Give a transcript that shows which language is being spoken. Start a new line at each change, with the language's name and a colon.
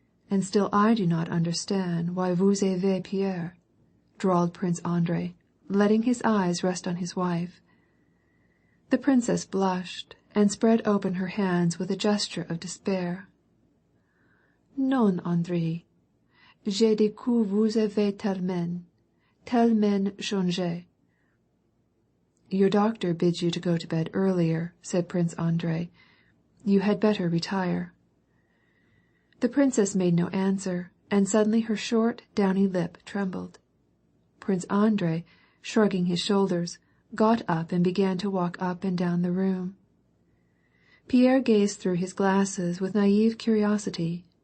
English: "And still I do not understand why
French: vous avez
English: Pierre," drawled Prince Andrei, letting his eyes rest on his wife. The princess blushed, and spread open her hands with a gesture of despair.
French: "Non, Andrei. J'ai dit que vous avez tellement changé."
English: "Your doctor bids you to go to bed earlier," said Prince Andrei. "You had better retire." The princess made no answer, and suddenly her short, downy lip trembled. Prince Andrei, shrugging his shoulders, got up and began to walk up and down the room. Pierre gazed through his glasses with naive curiosity,